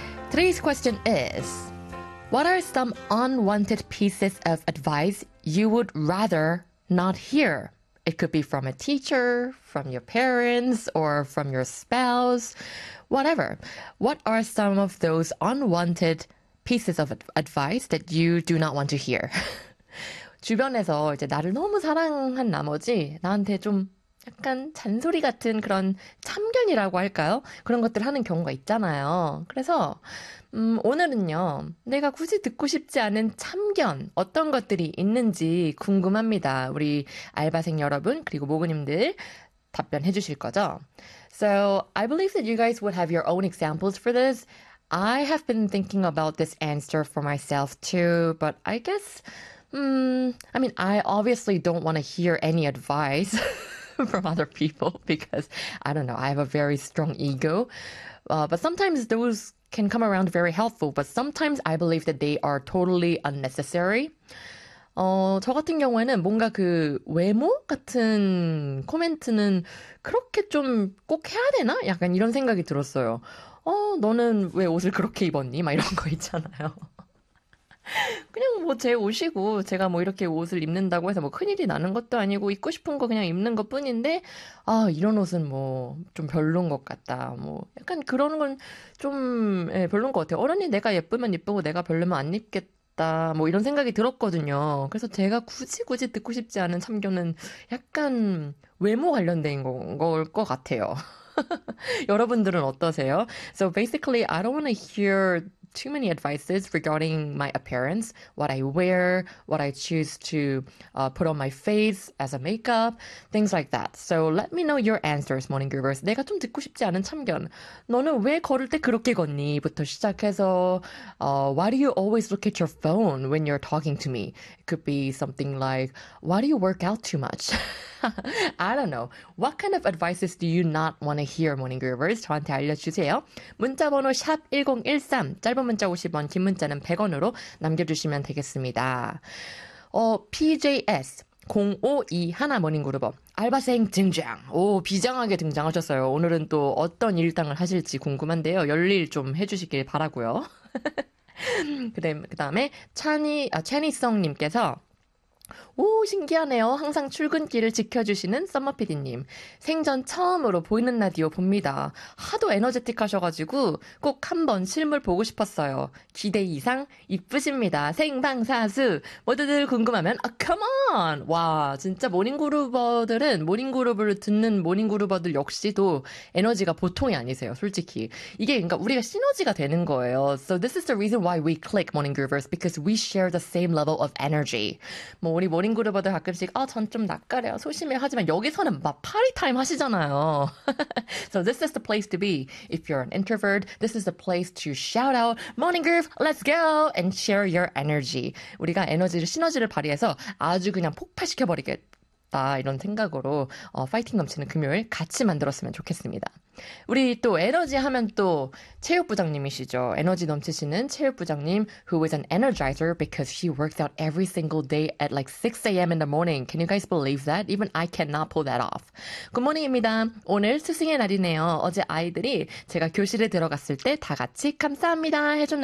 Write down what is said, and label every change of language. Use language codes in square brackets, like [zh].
[en] Today's question is, what are some unwanted pieces of advice you would rather not hear? It could be from a teacher, from your parents, or from your spouse, whatever. What are some of those unwanted pieces of advice that you do not want to hear? [ko] 주변에서 이제 나를 너무 사랑한 나머지 나한테 좀 약간 잔소리 같은 그런 참견이라고 할까요? 그런 것들 하는 경우가 있잖아요. 그래서 오늘은요, 내가 굳이 듣고 싶지 않은 참견 어떤 것들이 있는지 궁금합니다. 우리 알바생 여러분 그리고 모그님들 답변해 주실 거죠? [en] So I believe that you guys would have your own examples for this. I have been thinking about this answer for myself too, but I guess, I mean, I obviously don't want to hear any advice from other people because, I don't know, I have a very strong ego. But sometimes those can come around very helpful, but sometimes I believe that they are totally unnecessary. [ko] 저 같은 경우에는 뭔가 그 외모 같은 코멘트는 그렇게 좀 꼭 해야 되나? 약간 이런 생각이 들었어요. 너는 왜 옷을 그렇게 입었니? 막 이런 거 있잖아요. 그냥 뭐 제 옷이고 제가 뭐 이렇게 옷을 입는다고 해서 뭐 큰일이 나는 것도 아니고 입고 싶은 거 그냥 입는 것 뿐인데 아 이런 옷은 뭐 좀 별론 것 같다 뭐 약간 그런 건 좀 예, 별론 것 같아요. 어른이 내가 예쁘면 예쁘고 내가 별로면 안 입겠다 뭐 이런 생각이 들었거든요. 그래서 제가 굳이 듣고 싶지 않은 참견은 약간 외모 관련된 걸 것 같아요. 여러분들은 어떠세요? [en] So basically I don't want to hear too many advices regarding my appearance, what I wear, what I choose to put on my face as a makeup, things like that. So let me know your answers, Morning Groovers. [ko] 내가 좀 듣고 싶지 않은 참견. 너는 왜 걸을 때 그렇게 걷니? 부터 시작해서 [en] why do you always look at your phone when you're talking to me? It could be something like, why do you work out too much? I don't know. What kind of advices do you not want to hear, Morning Groovers? [ko] 저한테 알려주세요. 문자번호 샵 1013, 짧은 문자 50원, 긴 문자는 100원으로 남겨주시면 되겠습니다. PJS 0521 Morning Groover, 알바생 등장! 오, 비장하게 등장하셨어요. 오늘은 또 어떤 일당을 하실지 궁금한데요. 열일 좀 해주시길 바라고요. 그다음에 채니성님께서 오 신기하네요. 항상 출근길을 지켜주시는 썸머피디님 생전 처음으로 보이는 라디오 봅니다. 하도 에너제틱하셔가지고 꼭 한번 실물 보고 싶었어요. 기대 이상 이쁘십니다. 생방사수 모두들 궁금하면 아 컴온 와 진짜 모닝그루버들은 모닝그루버를 듣는 모닝그루버들 역시도 에너지가 보통이 아니세요. 솔직히 이게 그러니까 우리가 시너지가 되는 거예요. [en] So this is the reason why we click Morning Groovers because we share the same level of energy. [ko] 뭐 우리 모닝그루버들 가끔씩 아 전 좀 낯가려 소심해 하지만 여기서는 막 파티타임 하시잖아요. [en] So this is the place to be. If you're an introvert, this is the place to shout out Morning Groove, let's go! And share your energy. [ko] 우리가 에너지를 시너지를 발휘해서 아주 그냥 폭발시켜버리겠다 이런 생각으로 파이팅 넘치는 금요일 같이 만들었으면 좋겠습니다. 우리 또 에너지 하면 또 체육부장님이시죠. 에너지 넘치시는 체육부장님 [en] who is an energizer because he works out every single day at like 6 a.m. in the morning. Can you guys believe that? Even I cannot pull that off. [ko] 굿모닝입니다. 오늘 스승의 날이네요. 어제 아이들이 제가 교실에 들어갔을 때 다 같이 감사합니다 해줬는데